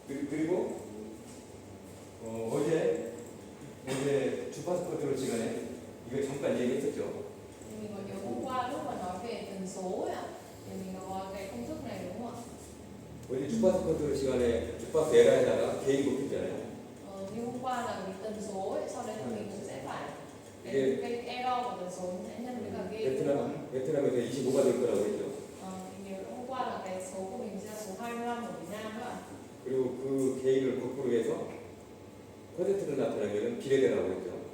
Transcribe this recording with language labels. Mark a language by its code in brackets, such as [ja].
[ko] 그리고 어제 주파수 컨트롤 시간에 이거 잠깐 얘기했었죠. [vi] Thì mình có nhớ hôm qua lúc mà nói về tần số ấy ạ, thì mình có cái công thức này đúng không ạ? [ko] 어제 주파수 컨트롤 시간에 주파수 에라에다가 개인 곱했잖아요. [vi] Như hôm qua là cái tần số ấy, sau đấy thì mình cũng sẽ phải cái error của tần số sẽ nhân với cả gain. [ko] 베트남에서 25가 될 거라고 했죠. [vi] Thì nhớ hôm qua là cái số của mình sẽ là số 25 ở Việt Nam nữa ạ. [ko] 그리고 그 개인을 거꾸로 해서 퍼센트로 나타내면 비례대라고 했죠.